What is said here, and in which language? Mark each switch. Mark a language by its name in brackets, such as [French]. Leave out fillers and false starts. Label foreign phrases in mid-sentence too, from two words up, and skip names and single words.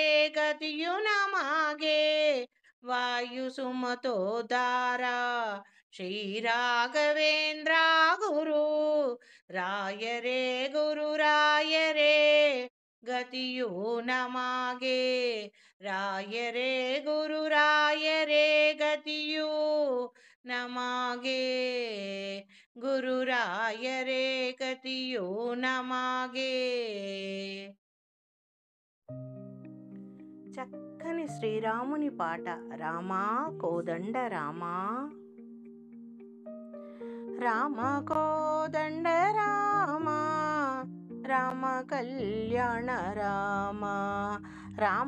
[Kannada] ಗತಿಯು ನಮಗೆ ವಾಯು ಸುಮತೋದಾರ ಶ್ರೀ ರಾಘವೇಂದ್ರ ಗುರು ರಾಯರೇ ಗುರು ರಾಯರೇ ಗತಿಯು ನಮಗೆ ರಾಯರೇ ಗುರು ರಾಯರೇ ಗತಿಯು ನಮಗೆ ಗುರು ರಾಯರೇ ಗತಿಯು ನಮಗೆ. [Telugu] చక్కని శ్రీరాముని పాట. రామా కోదండ రామా రామ కోదండ రామ రామ కళ్యాణ రామ రామ